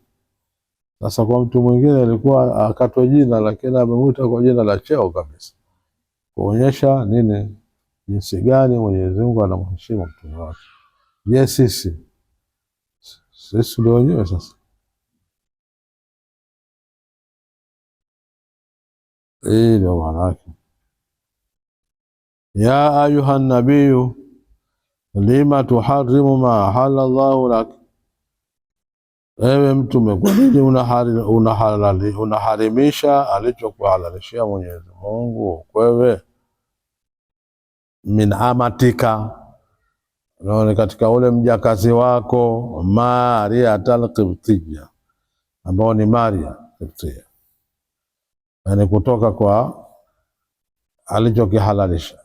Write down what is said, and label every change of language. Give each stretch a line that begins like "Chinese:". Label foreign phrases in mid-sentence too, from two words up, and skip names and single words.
Swahili: Sasa kwa mtu mwingine alikuwa akatwa jina, lakini amemwita kwa jina la cheo kabisa, kuonyesha nini, jinsi gani Mwenyezi Mungu anamheshimu mtume wake. Je, sisi ndio wenyewe sasa. Hii ndio maana yake ya
Arabic: أيها النبي لم تحرم ما أحل الله لك
Swahili: ewe Mtume, kwa nini unaharimisha alichokuhalalishia Mwenyezi Mungu kwewe?
Arabic: من أمتك,
Swahili: ni katika ule mjakazi wako Maria Qibtiyya, ambao ni Maria Qibtiyya, yani kutoka kwa alichokihalalisha.